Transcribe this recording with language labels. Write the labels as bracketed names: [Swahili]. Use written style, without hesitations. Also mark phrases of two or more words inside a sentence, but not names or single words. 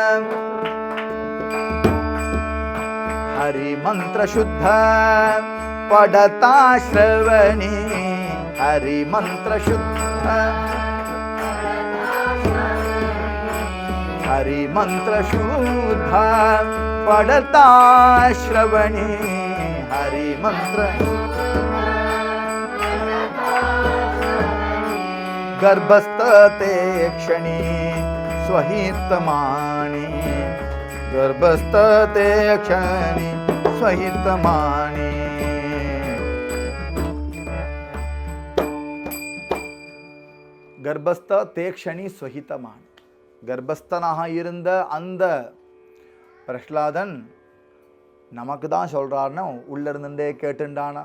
[Marathi] हरिमंत्र शुद्ध पडता श्रवणी, हरिमंत्र शुद्ध, हरिमंत्र शुद्ध पडता श्रवणी, हरिमंत्र गर्भस्थ ते क्षणी स्वहितमानी, गर्भस्थे क्षणी स्वहितमानी गर्भस्थ ते क्षणी स्वहितमान. [Tamil] கர்ப்பஸ்தனாக இருந்த அந்த பிரஹ்லாதன் நமக்கு தான் சொல்கிறாருன்னு உள்ளே இருந்துட்டே கேட்டுண்டானா.